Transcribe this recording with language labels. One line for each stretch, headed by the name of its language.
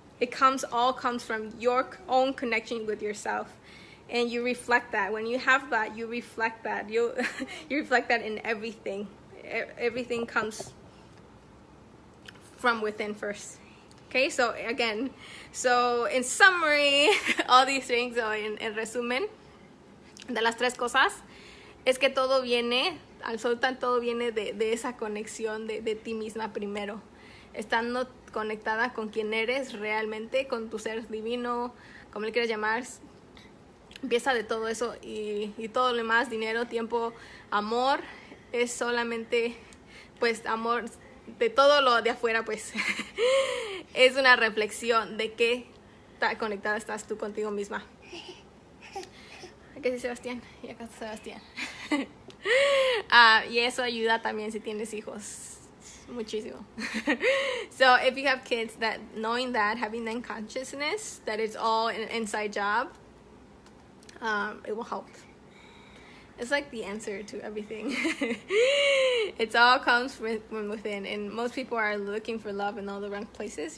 English: It all comes from your own connection with yourself, and you reflect that. When you have that, you reflect that. You reflect that in everything. Everything comes from within first. Okay, so again, in summary, all these things,
Spanish: o en resumen de las tres cosas, es que todo viene, absolutamente todo viene de esa conexión de ti misma primero, estando conectada con quien eres realmente, con tu ser divino, como le quieras llamar. Empieza de todo eso, y todo lo demás, dinero, tiempo, amor, es solamente, pues, amor. De todo lo de afuera, pues es una reflexión de qué tan conectada estás tú contigo misma. ¿Qué dice Sebastián? Y acá está Sebastián. Y eso ayuda también si tienes hijos, muchísimo.
English: So if you have kids, that knowing that, having that consciousness that it's all an inside job, it will help. It's like the answer to everything. It all comes from within, and most people are looking for love in all the wrong places.